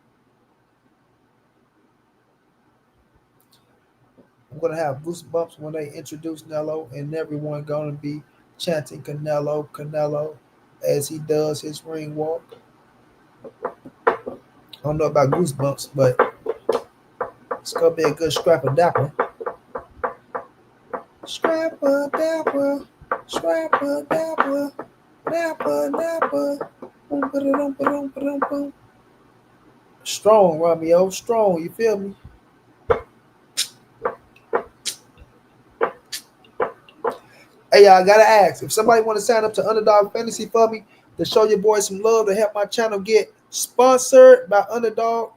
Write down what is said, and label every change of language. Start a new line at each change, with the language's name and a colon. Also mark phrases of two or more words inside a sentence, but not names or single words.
English: I'm gonna have goosebumps when they introduce Nello, and everyone gonna be chanting Canelo, Canelo, as he does his ring walk. I don't know about goosebumps, but it's gonna be a good scrapper dapper. Scrapper dapper, scrapper dapper, dapper dapper. Boom, ba-da-dum, ba-dum, ba-dum, boom. Strong, Romeo, strong. You feel me? Hey, y'all, I gotta ask if somebody want to sign up to Underdog Fantasy for me to show your boys some love to help my channel get sponsored by Underdog.